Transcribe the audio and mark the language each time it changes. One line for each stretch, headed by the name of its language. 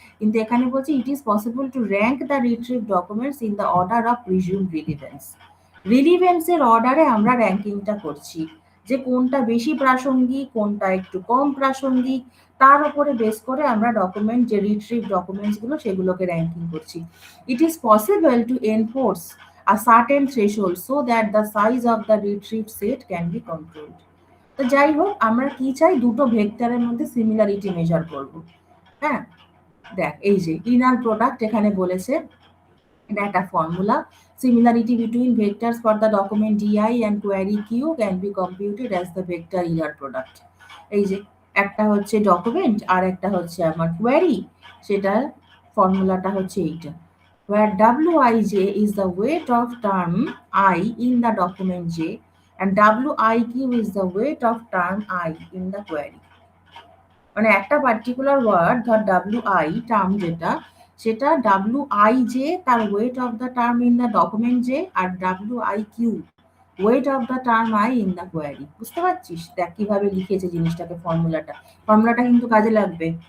English: কিন্তু এখানে বলছি it is possible to rank the retrieve documents in the order of presumed relevance.
Bangla: রিলিভেন্সের অর্ডারে আমরা র্যাঙ্কিংটা করছি, যে কোনটা বেশি প্রাসঙ্গিক, কোনটা একটু কম প্রাসঙ্গিক, তার উপরে বেস করে আমরা ডকুমেন্ট যে রিট্রিভ ডকুমেন্টস গুলো সেগুলোকে র্যাঙ্কিং করছি। It is possible to enforce
English: a certain threshold so that the size of the retrieved set can be controlled.
Bangla: তো যাই হোক, আমরা কি চাই, দুটো ভেক্টরের মধ্যে সিমিলারিটি মেজার করব। হ্যাঁ, দেখ এই যে ইনার প্রোডাক্ট এখানে বলেছে, এটা একটা formula.
English: Similarity between vectors for the document di and query q can be computed as the vector inner product. এই যে একটা হচ্ছে document আর একটা হচ্ছে আমার কোয়েরি, সেটার ফর্মুলাটা হচ্ছে এইটা, where wij is the weight of term I in the document j and wiq is the weight of term I in the query.
Bangla: মানে একটা পার্টিকুলার ওয়ার্ড, ধর WI টার্ম যেটা, সেটা WIJ তার weight of the term in the document যে, আর WIQ weight of the term I in the query. বুঝতে পারছিস? দেখ কিভাবে লিখেছে জিনিসটাকে, ফর্মুলাটা কিন্তু কাজে লাগবে।